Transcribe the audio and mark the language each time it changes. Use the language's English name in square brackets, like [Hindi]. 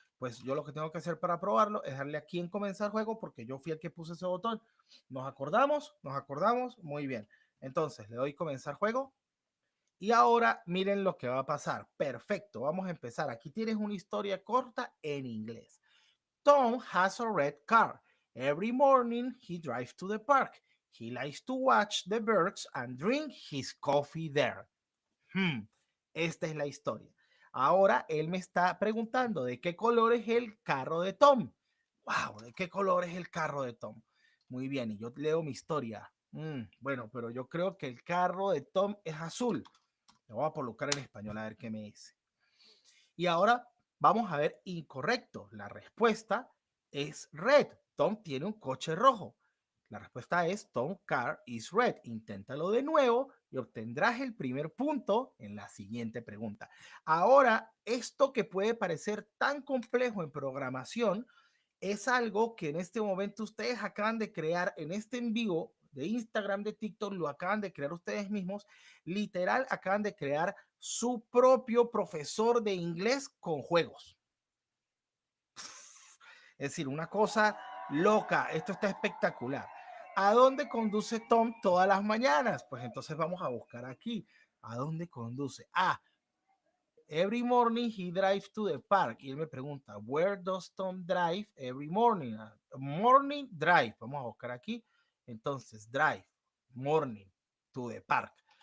[Spanish] Pues yo lo que tengo que hacer para probarlo es darle aquí en comenzar juego porque yo fui el que puse ese botón. ¿Nos acordamos? ¿Nos acordamos? Muy bien. Entonces le doy comenzar juego. Y ahora miren lo que va a pasar. Perfecto, vamos a empezar. Aquí tienes una historia corta en inglés. [English] Tom has a red car. Every morning he drives to the park. He likes to watch the birds and drink his coffee there. [Spanish] Esta es la historia. Ahora él me está preguntando de qué color es el carro de Tom. Wow, ¿de qué color es el carro de Tom? Muy bien, y yo leo mi historia. Bueno, pero yo creo que el carro de Tom es azul. Le voy a colocar en español a ver qué me dice. Y ahora vamos a ver incorrecto. La respuesta es red. Tom tiene un coche rojo. La respuesta es [English] Tom car is red. [Spanish] Inténtalo de nuevo y obtendrás el primer punto en la siguiente pregunta. Ahora, esto que puede parecer tan complejo en programación es algo que en este momento ustedes acaban de crear en este en vivo de Instagram, de TikTok, lo acaban de crear ustedes mismos. Literal, acaban de crear su propio profesor de inglés con juegos. Es decir, una cosa loca. Esto está espectacular. ¿A dónde conduce Tom todas las mañanas? Pues entonces vamos a buscar aquí. ¿A dónde conduce? [English] Every morning he drives to the park. [Spanish] Y él me pregunta, [English] where does Tom drive every morning? Morning drive. [Spanish] Vamos a buscar aquí. Entonces, [English] drive, morning, to the park.